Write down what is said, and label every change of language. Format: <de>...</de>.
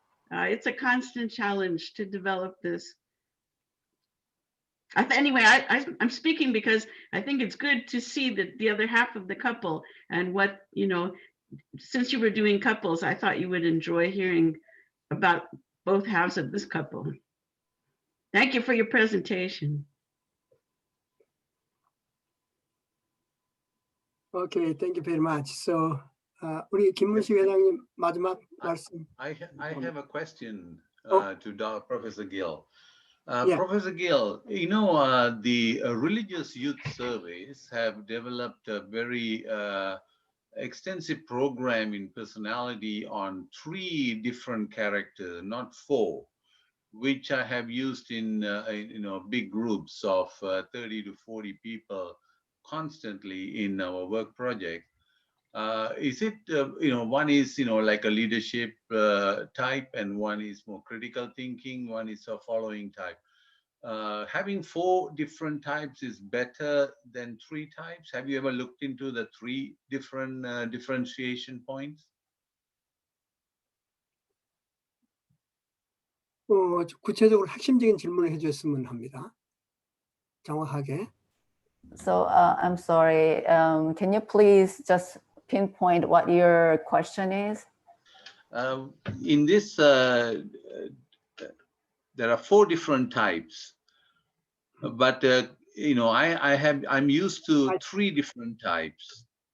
<en>It's a constant challenge to develop this. Anyway, I'm speaking because I think it's good to see the other half of the couple and what, since you were doing couples, I thought you would enjoy hearing about both halves of this couple. Thank you for your presentation. Okay, thank you very much.</en> <ko>So, 우리 김문식 회장님 마지막 말씀.</ko> <en>I have a question Oh. to Professor Gill. Yeah. Professor Gill, you know, the religious youth surveys have developed a very extensive program in personality on 3 different characters, not 4, which I have used in you know, big groups of 30 to 40 people constantly in our work project. Is it, you know, one is, you know, like a leadership type, and one is more critical thinking, one is a following type. Having 4 different types is better than 3 types. Have you ever looked into the 3 different differentiation points?</en> <ko>구체적으로 핵심적인 질문을 해주셨으면 합니다. 정확하게.</ko> <en>So I'm sorry. Can you please just pinpoint what your question is? In this, there are 4 different types, but you know, I'm used to 3 different types.</en>